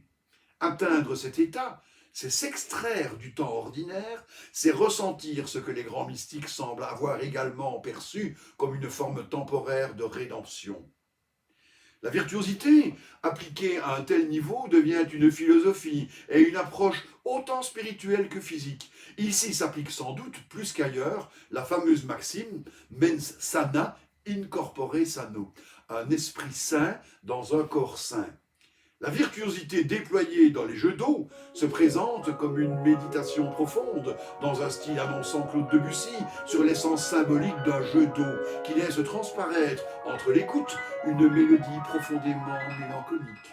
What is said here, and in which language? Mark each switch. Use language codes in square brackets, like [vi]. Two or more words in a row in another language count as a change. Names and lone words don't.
[fr] Atteindre cet état, c'est s'extraire du temps ordinaire, c'est ressentir ce que les grands mystiques semblent avoir également perçu comme une forme temporaire de rédemption. La virtuosité, appliquée à un tel niveau, devient une philosophie et une approche autant spirituelle que physique. Ici s'applique sans doute plus qu'ailleurs la fameuse maxime [la] mens sana in corpore sano, [fr] un esprit sain dans un corps sain. La virtuosité déployée dans les jeux d'eau se présente comme une méditation profonde, dans un style annonçant Claude Debussy, sur l'essence symbolique d'un jeu d'eau, qui laisse transparaître, entre l'écoute, une mélodie profondément mélancolique.